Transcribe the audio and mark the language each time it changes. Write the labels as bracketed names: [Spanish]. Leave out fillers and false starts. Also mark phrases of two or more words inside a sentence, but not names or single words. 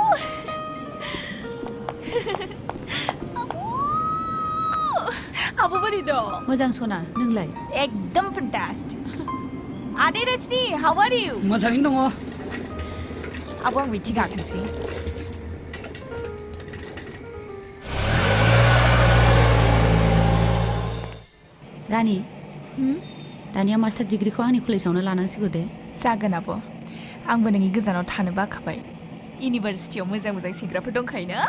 [Bodo] आबु बोरै दं मोजां सना नोंलाय [English] एकदम फैन्टास्टिक आदै रजनी how are you [Bodo] मोजाङैनो दङ आबु आं बिथिं गाखोनोसै रानी दानिया [English] master degreeखौ [Bodo] आंनि कलेजावनो लानांसिगौ दे जागोन आबु आंबो नोंनि गोजानाव थानो बाखाबाय इउनिभार्सिटियाव मोजां सेंग्राफोर दंखायो ना